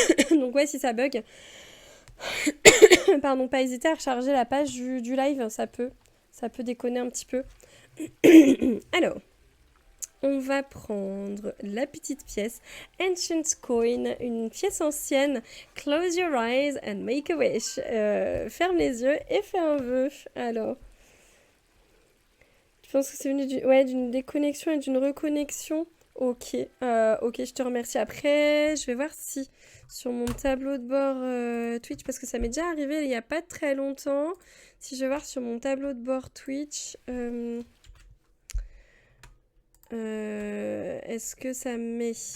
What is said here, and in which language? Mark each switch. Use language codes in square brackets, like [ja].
[fr] Donc ouais, si ça bug, pardon, pas hésiter à recharger la page du live, ça peut déconner un petit peu. Alors, on va prendre la petite pièce Ancient Coin, une pièce ancienne. [en] Close your eyes and make a wish. [fr] Ferme les yeux et fais un vœu. Alors, je pense que c'est venu d'une déconnexion et d'une reconnexion. Ok, ok, je te remercie. Après, je vais voir si sur mon tableau de bord Twitch, parce que ça m'est déjà arrivé il n'y a pas très longtemps, si je vais voir sur mon tableau de bord Twitch, est-ce que ça met...